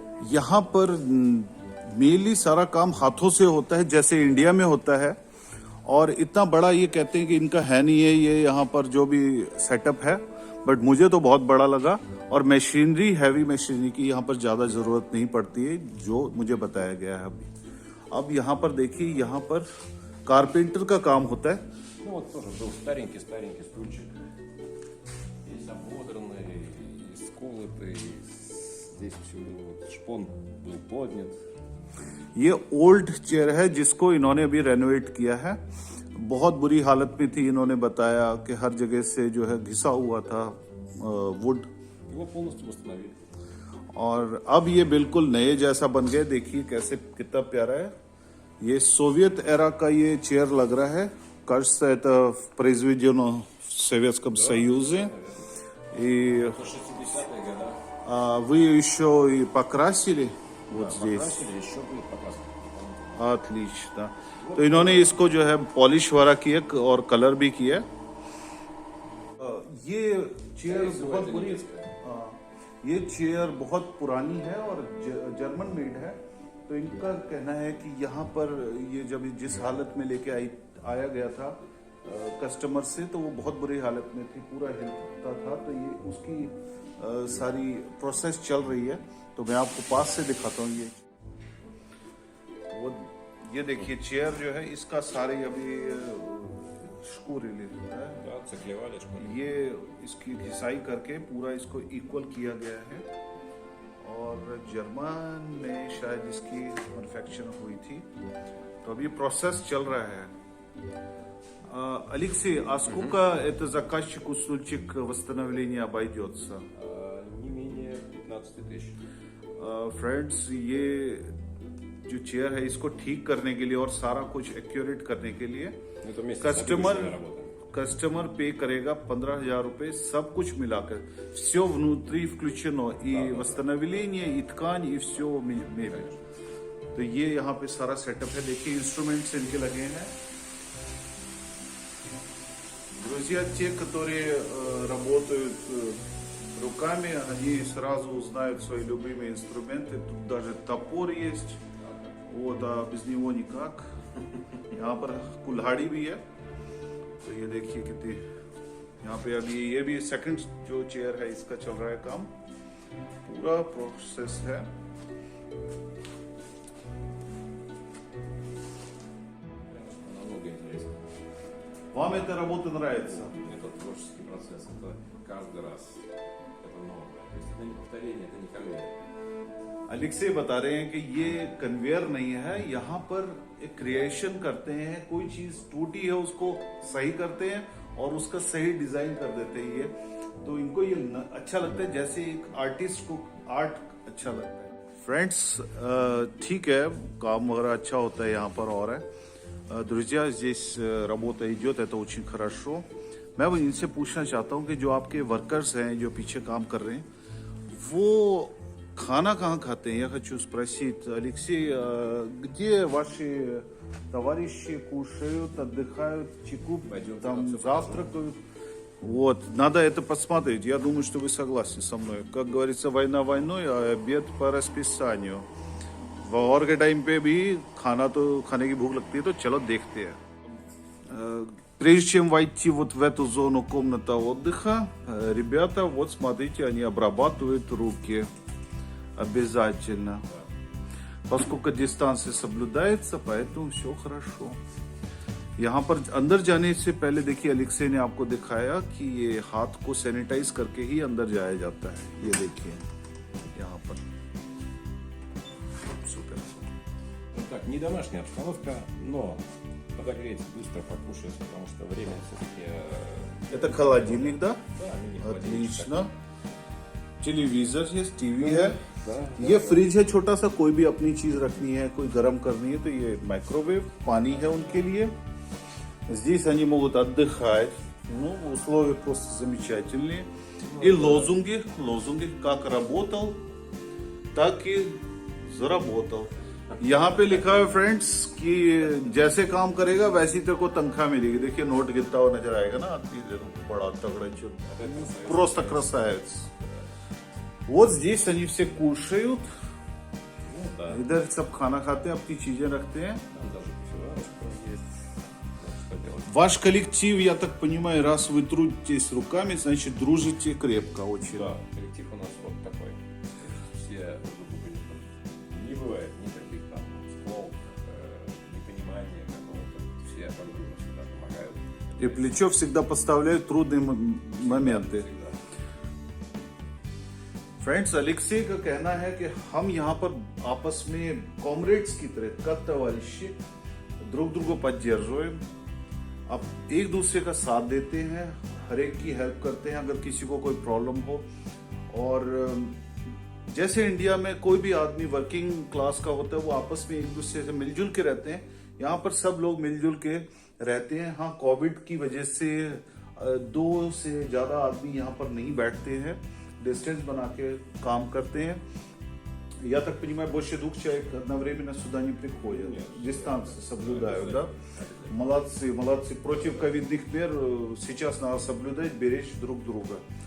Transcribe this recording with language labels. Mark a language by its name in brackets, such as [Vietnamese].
[Hindi] यहाँ पर मेनली सारा काम हाथों से होता है जैसे इंडिया में होता है और इतना बड़ा ये कहते हैं कि इनका है नहीं है ये यहाँ पर जो भी सेटअप है, बट मुझे तो बहुत बड़ा लगा और मशीनरी हैवी मशीनरी की यहाँ पर ज़्यादा ज़रूरत नहीं पड़ती है जो मुझे बताया गया है अभी। अब यहाँ पर देखिए यहाँ पर कारपेंटर का काम होता है। [Russian] Ну вот тоже был старенький стульчик, весь ободранный, сколотый, здесь все вот шпон был поднят. [Hindi] ये ओल्ड चेयर है जिसको इन्होंने अभी रेनोवेट किया है। बहुत बुरी हालत में थी, इन्होंने बताया कि हर जगह से जो है घिसा हुआ था वुड। [Russian] Его полностью восстановили. [Hindi] और अब ये बिल्कुल नए जैसा बन गया, देखिए कैसे कितना प्यारा है। ये सोवियत एरा का ये चेयर लग रहा है। [Russian] Кажется, это произведено в Советском Союзе. И 60-е годы. вы еще и покрасили вот здесь? Покрасили, еще будет покраска. отлично। [Hindi] तो इन्होंने इसको जो है पॉलिश वगैरह किया और कलर भी किया। ये चेयर बहुत बुरी, ये चेयर बहुत पुरानी है और जर्मन मेड है। तो इनका कहना है कि यहाँ पर ये जब जिस हालत में लेके आया गया था कस्टमर से, तो वो बहुत बुरी हालत में थी, पूरा हिलता था। तो ये उसकी सारी प्रोसेस चल रही है। तो मैं आपको पास से दिखाता हूँ। ये देखिए चेयर जो है इसका सारे अभी स्क्रू रिलीज होता है। [Russian] Да, циклевали школе. [Hindi] ये इसकी घिसाई करके पूरा इसको इक्वल किया गया है और जर्मन में शायद इसकी मैन्युफैक्चरिंग हुई थी। तो अभी प्रोसेस चल रहा है। [Russian] Алексей, а сколько это заказчику стульчик восстановления обойдется? Не менее 15 тысяч. [Hindi] फ्रेंड्स, ये जो चेयर है इसको ठीक करने के लिए और सारा कुछ एक्यूरेट करने के लिए [Russian] Это вместе с обычными работами. [Hindi] कस्टमर पे करेगा 15,000 रुपए, सब कुछ मिलाकर, [Russian] все внутри включено, и восстановление, и ткань, и все мебель। [Hindi] तो ये यहाँ पे सारा सेटअप है। देखिए इंस्ट्रूमेंट्स इनके लगे हैं। [Russian] Друзья, те, которые работают руками, они сразу узнают свои любимые инструменты. Тут даже топор есть, вот, а без него никак। [Hindi] यहाँ पर कुल्हाड़ी भी है। तो ये देखिए कितनी, यहाँ पे अभी ये भी सेकंड जो चेयर है इसका चल रहा है काम, पूरा प्रोसेस है। [Russian] Намного интереснее. Вам эта работа нравится? Это творческий процесс, это каждый раз. Это новое. То есть это не повторение, это не конвейер. [Hindi] अलेक्सी बता रहे हैं कि ये कन्वेयर नहीं है, यहाँ पर एक क्रिएशन करते हैं, कोई चीज टूटी है उसको सही करते हैं और उसका सही डिजाइन कर देते हैं। ये तो इनको ये अच्छा लगता है, जैसे एक आर्टिस्ट को आर्ट अच्छा लगता है। फ्रेंड्स, ठीक है, काम वगैरह अच्छा होता है यहाँ पर। और है [Russian] друзья, здесь работа идет, это очень хорошо। [Hindi] मैं वो इनसे पूछना चाहता हूँ कि जो आपके वर्कर्स हैं जो पीछे काम कर रहे हैं, वो खाना कहाँ खाते हैं? [Russian] Я хочу спросить, Алексей, где ваши товарищи кушают, отдыхают, чекуп, там завтракают? Вот, надо это посмотреть. Я думаю, что вы согласны со мной. Как говорится, война войной, а обед по расписанию. [Hindi] वॉर के टाइम पे भी खाना तो खाने की भूख लगती है, तो चलो देखते हैं। [Russian] Прежде чем войти вот в эту зону комната отдыха, ребята, вот смотрите, они обрабатывают руки. Обязательно. Поскольку дистанция соблюдается, поэтому все хорошо। [Hindi] यहाँ पर अंदर जाने से पहले देखिए अलेक्सी ने आपको दिखाया कि ये हाथ को सैनिटाइज करके ही अंदर जाया जाता है। ये देखिए यहाँ पर супер। [Russian] Ну так, не домашняя обстановка, но подогреть, быстро покушать, потому что время все-таки... Это холодильник, да? Да, мини-холодильник. отлично। [Hindi] टेलीविजर है, टीवी है। [Russian] Да. [Hindi] ये फ्रिज है छोटा सा, कोई भी अपनी चीज रखनी है, कोई गर्म करनी है, तो ये माइक्रोवेव, पानी है उनके लिए। [Russian] Здесь они могут отдыхать. Ну, условия просто замечательные. И лозунги, как работал, так и заработал। [Hindi] यहाँ पे लिखा है फ्रेंड्स कि जैसे काम करेगा वैसी तेरे को तनख्वाह मिलेगी। देखिए नोट गिरता हुआ नजर आएगा ना आदमी, देखो बड़ा तगड़ा चुन, [Russian] просто красавец। Вот здесь они все кушают, Ну да, [Hindi] इधर सब खाना खाते हैं, अपनी चीजें रखते हैं। [Russian] там даже кофеварочка есть. Вот что делать. Ваш коллектив, я так понимаю, раз вы трудитесь руками, значит дружите крепко очень. Да, коллектив у нас вот такой. Все друг друга не знают. Не бывает никаких там склок, непонимания какого-то. Все друг другу всегда помогают. И плечо всегда подставляют в трудные моменты। Всегда. [Hindi] फ्रेंड्स, अलेक्सी का कहना है कि हम यहाँ पर आपस में कॉमरेड्स की तरह, [Russian] как товарищи, друг друга поддерживаем। [Hindi] अब एक दूसरे का साथ देते हैं, हर एक की हेल्प करते हैं अगर किसी को कोई प्रॉब्लम हो। और जैसे इंडिया में कोई भी आदमी वर्किंग क्लास का होता है वो आपस में एक दूसरे से मिलजुल के रहते हैं, यहाँ पर सब लोग मिलजुल के रहते हैं। हाँ, कोविड की वजह से 2 से ज्यादा आदमी यहाँ पर नहीं बैठते हैं, डिस्टेंस बना के काम करते हैं. [Russian] Я так понимаю, больше 2 человек одновременно сюда не приходят. Дистанцию соблюдают, да? Молодцы, молодцы. Против ковидных мер сейчас надо соблюдать, беречь друг друга.